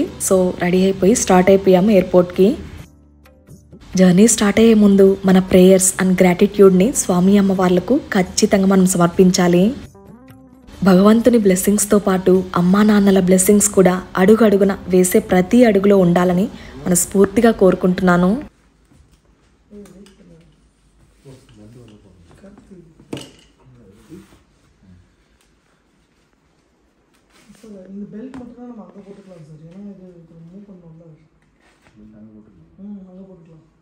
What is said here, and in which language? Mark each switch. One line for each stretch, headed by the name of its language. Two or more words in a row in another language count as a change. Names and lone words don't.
English: so ready
Telugu: అయిపోయి స్టార్ట్ అయిపోయాము ఎయిర్పోర్ట్కి. జర్నీ స్టార్ట్ అయ్యే ముందు మన
English: prayers and gratitude
Telugu: స్వామి అమ్మవార్లకు ఖచ్చితంగా మనం సమర్పించాలి. భగవంతుని బ్లెస్సింగ్స్తో పాటు అమ్మా నాన్నల బ్లెస్సింగ్స్ కూడా అడుగడుగున వేసే ప్రతి అడుగులో ఉండాలని మనస్ఫూర్తిగా కోరుకుంటున్నాను.
Tamil: இந்த பெல்ட் மட்டும் தான் நம்ம அங்கே போட்டுக்கலாம் சார், ஏன்னா இது மூவ் பண்ணோம்ல, அங்கே போட்டுக்கலாம்.